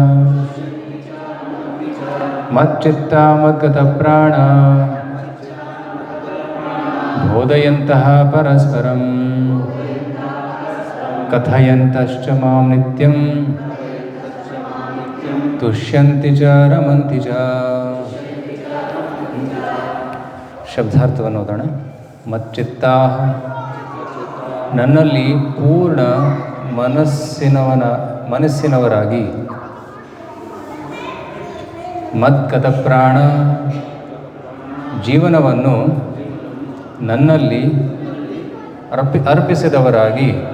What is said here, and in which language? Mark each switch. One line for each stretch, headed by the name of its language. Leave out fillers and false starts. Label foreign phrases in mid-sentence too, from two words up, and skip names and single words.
Sanskrit: ಮಚ್ಚಿತ್ತ ಮದ್ಗತ ಪ್ರಾಣ ಬೋಧಯಂತಹ ಪರಸ್ಪರಂ ಕಥಯಂತಶ್ಚ ಮಾಂ ನಿತ್ಯಂ ತುಷ್ಯಂತಿ ಚ ರಮಂತಿ ಚ.
Kannada: ಶಬ್ದಾರ್ಥವನ್ನು ಓದೋಣ. ಮಚ್ಚಿತ್ತಾ ನನ್ನಲ್ಲಿ ಪೂರ್ಣ ಮನಸ್ಸಿನವರಾಗಿ,
Sanskrit: ಮದ್ಗತ ಪ್ರಾಣ
Kannada: ಜೀವನವನ್ನು ನನ್ನಲ್ಲಿ ಅರ್ಪಿಸಿದವರಾಗಿ,